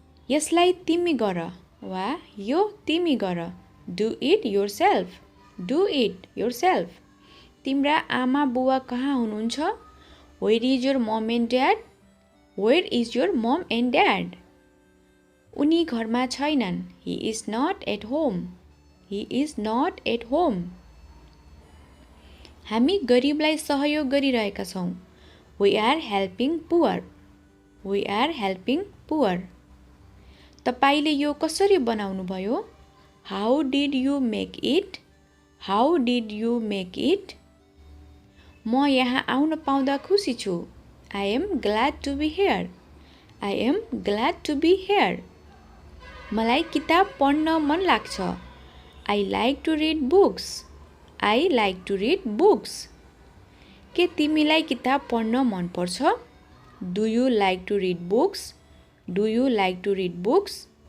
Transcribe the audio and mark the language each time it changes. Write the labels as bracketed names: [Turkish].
[Nepali] यसलाई तिमी गर वा यो तिमी गर. [English] Do it yourself. Do it yourself. [Nepali] तिम्रा आमा बुवा कहाँ हुनुहुन्छ? [English] Where is your mom and dad? Where is your mom and dad? [Nepali] उनी घरमा छैनन्. [English] He is not at home. He is not at home. [Nepali] हामी गरिबलाई सहयोग गरिरहेका छौं. [English] We are helping poor. We are helping poor. [Nepali] तपाईले यो कसरी बनाउनु भयो? [English] How did you make it? How did you make it? [Nepali] म यहाँ आउन पाउँदा खुसी छु. [English] I am glad to be here. I am glad to be here. [Nepali] मलाई किताब पढ्न मन लाग्छ. [English] I like to read books. I like to read books. [Nepali] के तिमीलाई किताब पढ्न मन पर्छ? [English] Do you like to read books? Do you like to read books?